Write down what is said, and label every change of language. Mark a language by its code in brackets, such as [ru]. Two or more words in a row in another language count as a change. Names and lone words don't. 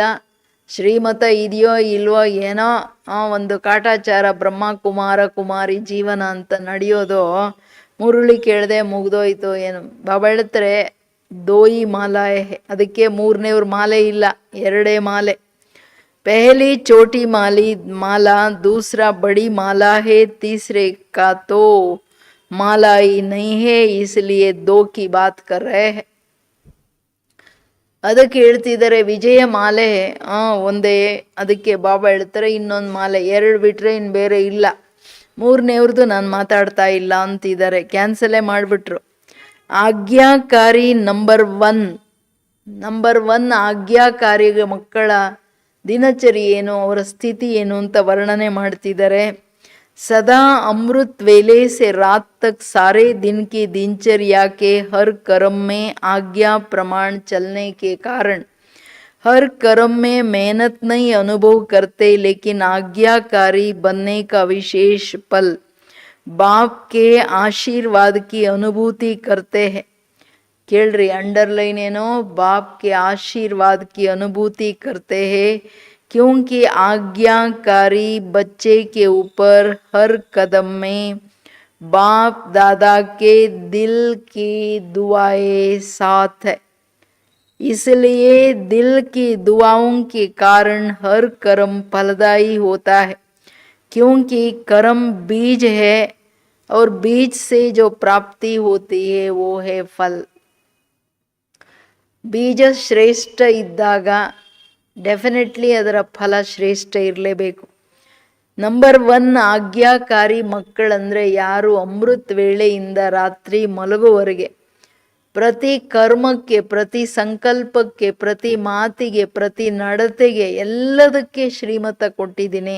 [kn] ಶ್ರೀಮತ ಇದೆಯೋ ಇಲ್ವೋ, ಏನೋ ಒಂದು ಕಾಟಾಚಾರ, ಬ್ರಹ್ಮ ಕುಮಾರ ಕುಮಾರಿ ಜೀವನ ಅಂತ ನಡೆಯೋದು. ಮುರುಳಿ ಕೇಳದೆ ಮುಗ್ದೋಯ್ತು. ಏನು ಬಾಬಾ ಹೇಳ್ತಾರೆ, [hi] दोई माला, [kn] ಅದಕ್ಕೆ ಮೂರನೇವ್ರ ಮಾಲೆ ಇಲ್ಲ, 2 ಮಾಲೆ. [hi] पहली छोटी माला, दूसरा बड़ी माला है, तीसरे का तो माला ही नहीं है, इसलिए 2 की बात कर रहे हैं. [kn] ಅದಕ್ಕೆ ಹೇಳ್ತಿದ್ದಾರೆ ವಿಜಯ ಮಾಲೆ ಒಂದೇ. ಅದಕ್ಕೆ ಬಾಬಾ ಹೇಳ್ತಾರೆ ಇನ್ನೊಂದು ಮಾಲೆ 2 ಬಿಟ್ರೆ ಇನ್ನು ಬೇರೆ ಇಲ್ಲ. ಮೂರನೇವ್ರದ್ದು ನಾನು ಮಾತಾಡ್ತಾ ಇಲ್ಲ ಅಂತಿದ್ದಾರೆ, ಕ್ಯಾನ್ಸಲೇ ಮಾಡಿಬಿಟ್ರು. ಆಜ್ಞಾಕಾರಿ ನಂಬರ್ 1 ಆಜ್ಞಾಕಾರಿ ಮಕ್ಕಳ ದಿನಚರಿ ಏನು, ಅವರ ಸ್ಥಿತಿ ಏನು ಅಂತ ವರ್ಣನೆ ಮಾಡ್ತಿದ್ದಾರೆ. [hi] सदा अमृत वेले से रात तक सारे दिन की दिनचर्या के हर कर्म में आज्ञा प्रमाण चलने के कारण हर कर्म में मेहनत नहीं अनुभव करते, लेकिन आज्ञाकारी बनने का विशेष पल बाप के आशीर्वाद की अनुभूति करते हैं. [kn] ಕೇಳ್ರಿ, ಅಂಡರ್ಲೈನ್ ಏನೋ, [hi] बाप के आशीर्वाद की अनुभूति करते हैं, क्योंकि आज्ञाकारी बच्चे के ऊपर हर कदम में बाप दादा के दिल की दुआएं साथ है. इसलिए दिल की दुआओं के कारण हर कर्म फलदायी होता है, क्योंकि कर्म बीज है और बीज से जो प्राप्ति होती है वो है फल. [kn] ಬೀಜ ಶ್ರೇಷ್ಠ ಇದ್ದಾಗ ಡೆಫಿನೆಟ್ಲಿ ಅದರ ಫಲ ಶ್ರೇಷ್ಠ ಇರಲೇಬೇಕು. ನಂಬರ್ 1 ಆಜ್ಞಾಕಾರಿ ಮಕ್ಕಳಂದರೆ ಯಾರು ಅಮೃತ ವೇಳೆಯಿಂದ ರಾತ್ರಿ ಮಲಗುವವರೆಗೆ ಪ್ರತಿ ಕರ್ಮಕ್ಕೆ, ಪ್ರತಿ ಸಂಕಲ್ಪಕ್ಕೆ, ಪ್ರತಿ ಮಾತಿಗೆ, ಪ್ರತಿ ನಡತೆಗೆ, ಎಲ್ಲದಕ್ಕೆ ಶ್ರೀಮತ ಕೊಟ್ಟಿದ್ದೀನಿ.